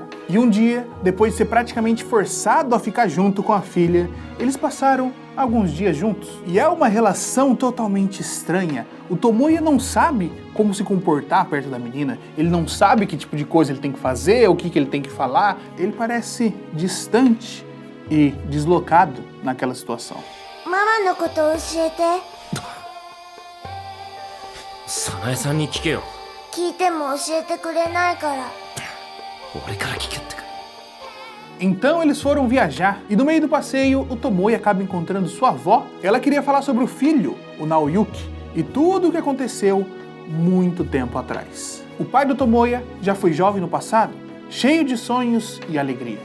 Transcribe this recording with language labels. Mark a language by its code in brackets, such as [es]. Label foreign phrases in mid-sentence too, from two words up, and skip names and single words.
[pt] E um dia, depois de ser praticamente forçado a ficar junto com a filha, eles passaram alguns dias juntos. E é uma relação totalmente estranha. O Tomoya não sabe como se comportar perto da menina, ele não sabe que tipo de coisa ele tem que fazer, o que ele tem que falar. Ele parece distante e deslocado naquela situação. [ja] ママのこと教えて。早苗さんに聞けよ。聞いても教えてくれないから。俺から聞けってか。 [pt] Então eles foram viajar, e no meio do passeio, o Tomoya acaba encontrando sua avó. Ela queria falar sobre o filho, o Naoyuki, e tudo o que aconteceu muito tempo atrás. O pai do Tomoya já foi jovem no passado, cheio de sonhos e alegria.